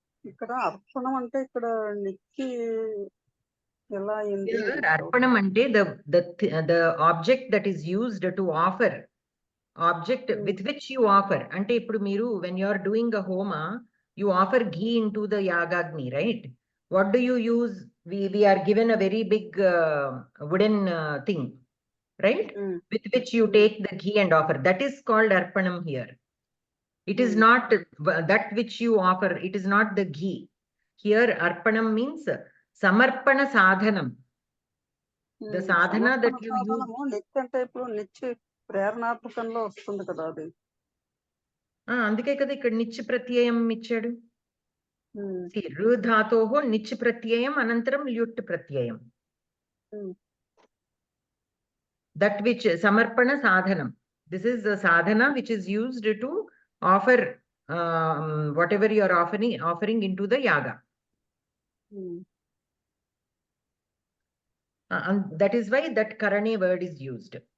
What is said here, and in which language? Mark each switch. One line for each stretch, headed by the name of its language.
Telugu: ఇక్కడ అర్పణం అంటే ఇక్కడ నిక్కి ఎలా అయింది
English: Here, arpanam ante the object that is used to offer, object with which you offer.
Telugu: Ante ippudu meeru
English: when you are doing a homa, you offer ghee into the yagagni, right? What do you use? We are given a very big wooden thing, right? With which you take the ghee and offer. That is called arpanam here. It is not that which you offer. It is not the ghee. Here arpanam means samarpana sadhanam. The sadhana that you use.
Telugu: నిత్య అంటే ఇప్పుడు నిత్య ప్రేరణాత్మకంలో వస్తుంది కదా అది. అందుకే కదా ఇక్కడ నిత్య ప్రత్యయం ఇచ్చాడు. రు ధాతోహో నిత్య ప్రత్యయం అనంతరం ల్యుట్ ప్రత్యయం.
English: That which samarpana sadhanam. This is the sadhana which is used to offer whatever you are offering into the yaga. And that is why that karane word is used.